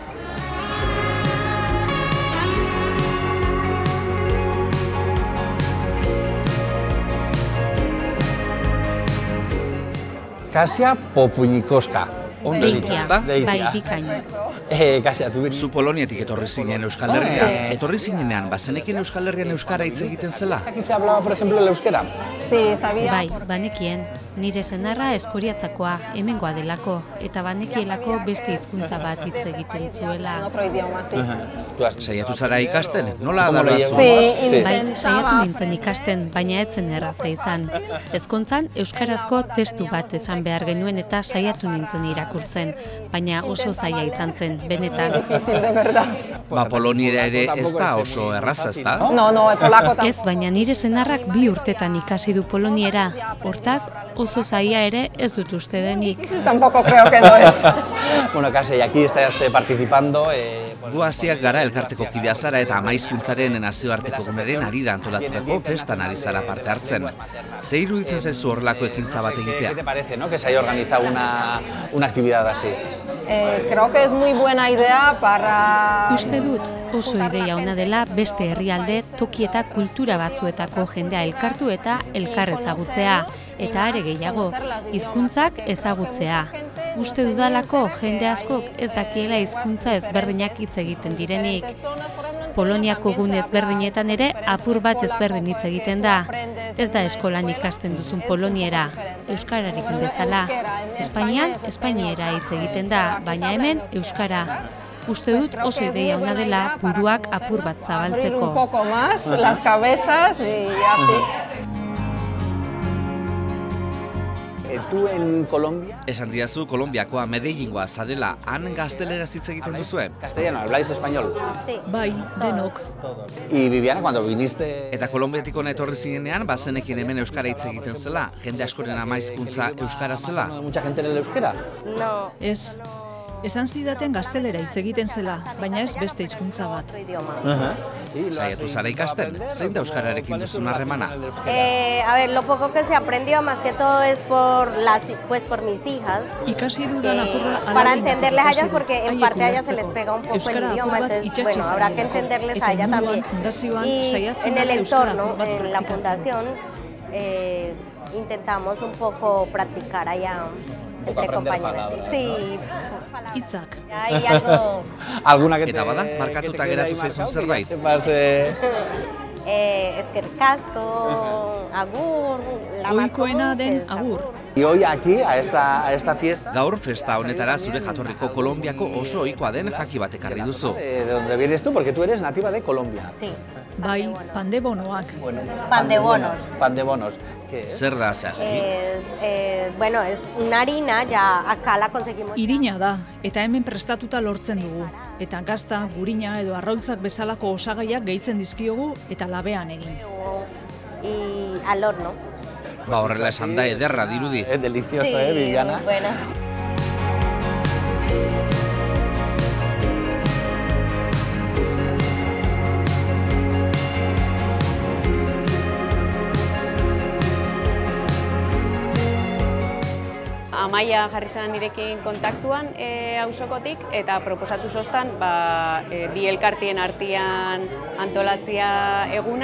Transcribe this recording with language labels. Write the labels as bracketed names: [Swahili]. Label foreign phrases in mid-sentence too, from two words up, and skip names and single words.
[Basque] Kasia Popuñikoska. Ondo ditu, ezta? Bai, bikaino. Kasia, tu Zu Poloniatik etorri zinen Euskal Herria. Etorri zinenean, bazenekien Euskal Herrian euskara hitz egiten zela? [Spanish] ¿Zakitxe hablaba, por ejemplo, el euskera? Sí, sabía. [Basque] Bai, banekien. Nire senarra Eskoriatzakoa, hemengoa delako, eta banekielako beste hizkuntza bat hitz egiten zuela. Saiatu zara ikasten? Nola adarrazu? Bai, saiatu nintzen ikasten, baina etzen erraza izan. Ezkontzan, euskarazko testu bat esan behar genuen eta saiatu nintzen irakurtzen, baina oso zaila izan zen, benetan. Poloniera ere ez da oso erraza, ez da? Ez, baina nire senarrak 2 urtetan ikasi du poloniera, hortaz, oso zaila ere ez dut uste denik. [Spanish] Tampoco creo que no es. Kasi, aquí estás participando. [Basque] Gu hasiak gara elkarteko kidea zara eta ama hizkuntzaren nazioarteko egunaren harira antolatutako festan ari zara parte hartzen. Ze iruditzen zaizu horrelako ekintza bat egitea? [Spanish] ¿Qué te parece, que se haya organizado una actividad así? Creo que es muy buena idea para... [Basque] Uste dut, oso ideia ona dela beste herrialde, toki eta kultura batzuetako jendea elkartu eta elkar ezagutzea, eta are gehiago, hizkuntzak ezagutzea. Uste dudalako jende askok ez dakiela hizkuntza ezberdinak hitz egiten direnik. Poloniako gune ezberdinetan ere apur bat ezberdin hitz egiten da. Ez da eskolan ikasten duzun poloniera, euskararekin bezala. Espainian, espainiera hitz egiten da, baina hemen euskara. Uste dut oso ideia ona dela buruak apur bat zabaltzeko. [Spanish] Un poco más las cabezas y así. ¿Tú en Colombia? [Basque] Esan diazu Kolonbiakoa Medellingoa zarela, han gazteleraz hitz egiten duzue? [Spanish] Castellano, ¿habláis español? Sí. [Basque] Bai, denok. [Spanish] Y Viviana, cuando viniste... [Basque] Eta Kolonbiatik hona etorri zinenean, bazenekin hemen euskara hitz egiten zela, jende askoren ama hizkuntza euskara zela. [Spanish] ¿Mucha gente en el euskera? No. [Basque] Ez. Esan zidaten gaztelera hitz egiten zela, baina ez beste hizkuntza bat. [Spanish] Otro idioma. [Basque] Saiatu zara ikasten, zein da euskararekin duzun harremana? [Spanish] A ver, lo poco que se aprendió más que todo es por mis hijas. [Basque] Ikasi dudan apurra [Spanish] Para entenderles a ellas, porque en parte a ellas se les pega un poco el idioma, entonces bueno, habrá que entenderles a ellas también. Y en el entorno, en la fundación, intentamos un poco practicar allá entre compañeros. Sí. [Basque] Hitzak. [Spanish] Hay algo... ¿Alguna que te... [Basque] Eta bada, markatuta geratu zaizun zerbait? Eskerrik asko, agur, [Spanish] la más [Basque] Ohikoena [Spanish] común [Basque] den [Spanish] es agur. Y hoy aquí, a esta fiesta... [Basque] Gaur festa honetara zure jatorriko Kolonbiako oso ohikoa den jaki bat ekarri duzu. [Spanish] ¿De dónde vienes tú? Porque tú eres nativa de Colombia. Sí. [Basque] Bai, pandebonoak. [Spanish] Bueno, Pan de bonos. Pan de bonos. ¿Qué es? [Basque] Zer da zehazki? [Spanish] Bueno, es una harina, ya acá la conseguimos. [Basque] Irina da, eta hemen prestatuta lortzen dugu. Eta gazta, gurina edo arraultzak bezalako osagaiak gehitzen dizkiogu eta labean egin. [Spanish] Y al horno. [Basque] Ba horrela esan da ederra dirudi. [Spanish] Es delicioso, Sí, Viviana? buena. [Basque] Amaia jarri zen nirekin kontaktuan auzokotik eta proposatu zostan bi elkartien artean antolatzia eguna.